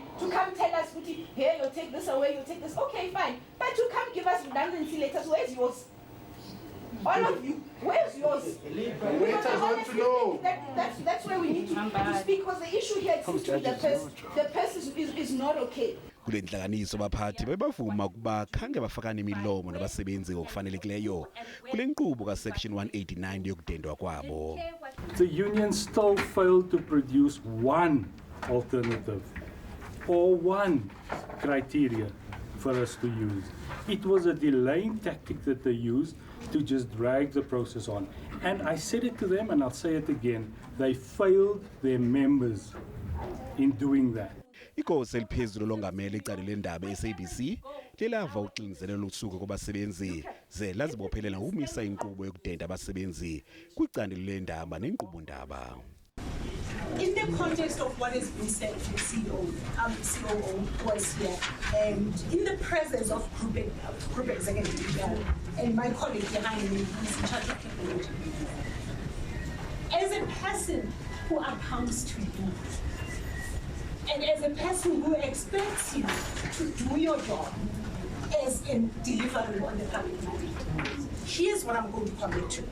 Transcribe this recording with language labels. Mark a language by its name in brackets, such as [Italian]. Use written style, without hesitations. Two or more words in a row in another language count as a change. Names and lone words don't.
[English] To come tell us, Uthi, here, you'll take this away, you'll take this. Okay, fine. But to come give us redundancy letters, where's yours? All of you, where's yours? Because want to know. That's where we need to speak, because the issue here seems to be the person is not okay. [Xhosa] Kule ntlanganiso baphathi bebavuma ukuba khange bafakane imilomo nabasebenzi ngokufanelekileyo kule nkqubo ka-section 189 yokudendwa kwabo. [English] The union still failed to produce one alternative or one criteria for us to use. It was a delaying tactic that they used to just drag the process on. And I said it to them and I'll say it again, they failed their members in doing that. [Xhosa] Igosa eliphezulu elongamele icandelo leendaba eSABC lelava uxinzelelo lusuku kubasebenzi ze lazibophelela ngokumisa inkqubo yokudenda abasebenzi kwicandelo leendaba neenkqubo-ndaba. [English] In the context of what has been said, the COO was here, and in the presence of group executive and my colleague behind me, who is in charge of technology, as a person who accounts to you, and as a person who expects you to do your job as in delivering on the public mandate, here's what I'm going to commit to.